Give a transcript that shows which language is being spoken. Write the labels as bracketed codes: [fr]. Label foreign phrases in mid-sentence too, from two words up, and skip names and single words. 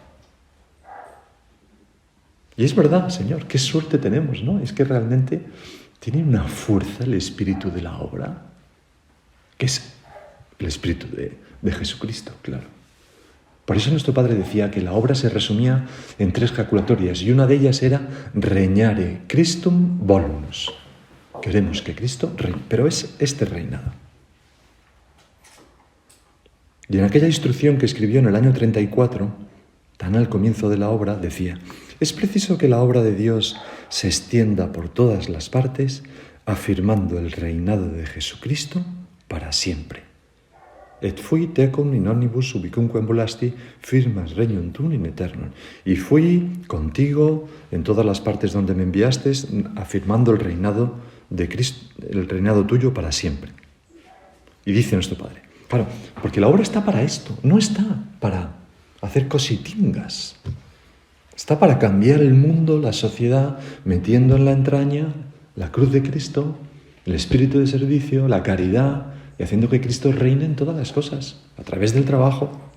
[es] Y es verdad, Señor, qué suerte tenemos, ¿no? Es que realmente tiene una fuerza el espíritu de la obra, que es el espíritu de Jesucristo, claro. Por eso nuestro Padre decía que la obra se resumía en 3 jaculatorias y una de ellas era [la] regnare Christum volumus. [es] Queremos que Cristo reine, pero es este reinado. Y en aquella instrucción que escribió en el año 34, tan al comienzo de la obra, decía: es preciso que la obra de Dios se extienda por todas las partes, afirmando el reinado de Jesucristo para siempre. [la] Et fui tecum in omnibus ubicumque ambulasti, firmas regnum tuum in aeternum. [es] Y fui contigo en todas las partes donde me enviaste, afirmando el reinado de Cristo, el reinado tuyo para siempre. Y dice nuestro Padre, claro, porque la obra está para esto, no está para hacer cositingas. Está para cambiar el mundo, la sociedad, metiendo en la entraña la cruz de Cristo, el espíritu de servicio, la caridad, y haciendo que Cristo reine en todas las cosas, a través del trabajo.